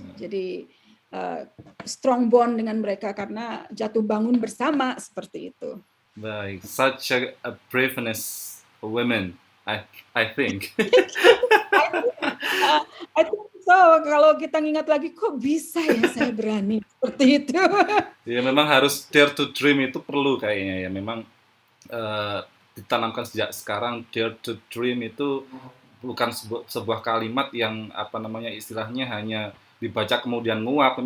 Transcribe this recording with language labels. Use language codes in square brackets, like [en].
[id] Jadi strong bond dengan mereka karena jatuh bangun bersama seperti itu. [en] Baik, such a braveness women, I think. I think so. [id] Kalau kita ingat lagi, kok bisa ya saya berani seperti itu. Ya memang harus dare to dream itu perlu kayaknya ya. Memang ditanamkan sejak sekarang. Dare to dream itu bukan sebuah kalimat yang istilahnya hanya dibaca kemudian nguap.